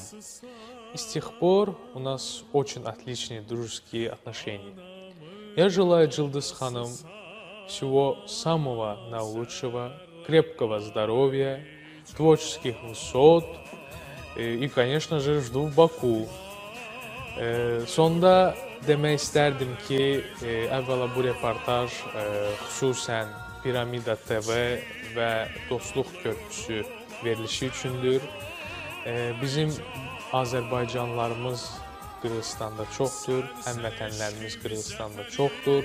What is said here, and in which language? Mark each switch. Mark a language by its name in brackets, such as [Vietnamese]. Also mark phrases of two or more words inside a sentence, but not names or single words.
[Russian] И с тех пор у нас очень отличные дружеские отношения. Я желаю Жылдыз Ханум всего самого наилучшего, крепкого здоровья, творческих высот и, конечно же, жду в Baku. [Azerbaijani] Sonda demək istərdim ki, əvvəla bu reportaj xüsusən Piramida TV və Dostluq Köprüsü verilişi üçündür. Bizim Azərbaycanlılarımız Qırğızstanda çoxdur, həmvətənlərimiz Qırğızstanda çoxdur.